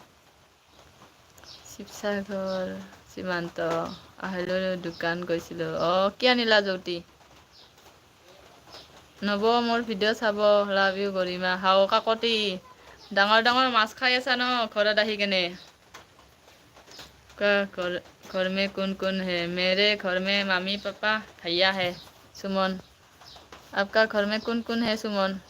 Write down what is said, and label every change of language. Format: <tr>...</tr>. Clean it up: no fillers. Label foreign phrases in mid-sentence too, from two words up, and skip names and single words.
<as>শিৱসাগৰ সীমান্ত আহিলো দোকান গৈছিলো কি আনিলা জ্যোতি নব মোৰ ভিডিঅ' চাব</as> <en>love you</en> <as>গৰিমা হাও কাকতি ডাঙৰ ডাঙৰ মাছ খাই আছা ন ঘৰত আহি কেনে</as> <hi>घर में कौन कौन है मेरे घर में मामी पापा भैया है सुमन आपका घर में कौन कौन है सुमन</hi>